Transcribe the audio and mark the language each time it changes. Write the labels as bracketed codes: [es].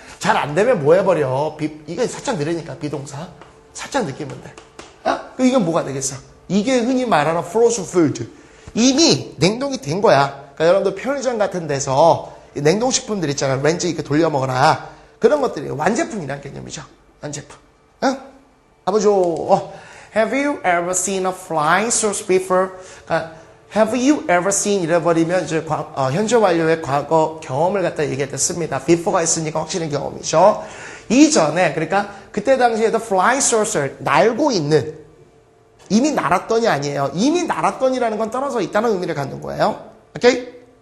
[ko] 잘 안 되면 뭐 해버려? 이게 살짝 느리니까 비동사. 살짝 느끼면 돼. 그럼 이건 뭐가 되겠어? 이게 흔히 말하는 frozen food. 이미 냉동이 된 거야. 그러니까 여러분들 편의점 같은 데서 냉동식품들 있잖아. 렌즈 이렇게 돌려 먹어라. 그런 것들이 완제품이란 개념이죠. 완제품. 아버죠. [en] Have you ever seen a flying saucer before? Have you ever seen [ko] 잃어버리면 이제 현재 완료의 과거 경험을 갖다 얘기했습니다. before가 있으니까 확실히 경험이죠. 이전에 그러니까 그때 당시에도 flying saucer 날고 있는 이미 날았더니 아니에요. 이미 날았더니라는 건 떨어져 있다는 의미를 갖는 거예요. 오케이?